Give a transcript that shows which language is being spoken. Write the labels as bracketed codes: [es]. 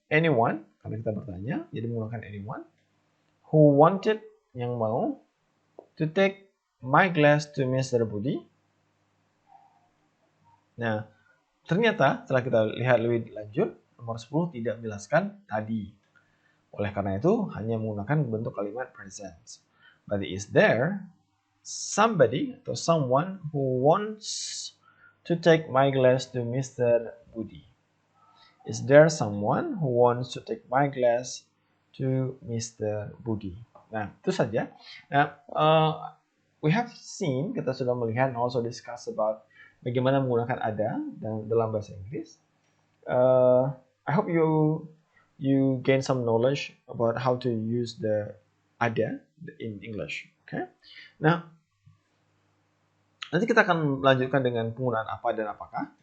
[en] anyone, [id] karena kita bertanya, jadi menggunakan [en] anyone. Who wanted, yang mau, to take my glass to Mr. Budi. [id] Nah, ternyata setelah kita lihat lebih lanjut, nomor 10 tidak menjelaskan tadi. Oleh karena itu, hanya menggunakan bentuk kalimat present. [en] Berarti is there somebody atau someone who wants to take my glass to Mr. Budi? Is there someone who wants to take my glass to Mr. [id] Budi? Nah, itu saja. Nah, [en] we have seen, [id] kita sudah melihat [en] and also discuss about [id] bagaimana menggunakan ada dalam bahasa Inggris. [en] I hope you gain some knowledge about how to use the ada in English. Okay. [id] Nah, nanti kita akan melanjutkan dengan penggunaan apa dan apakah.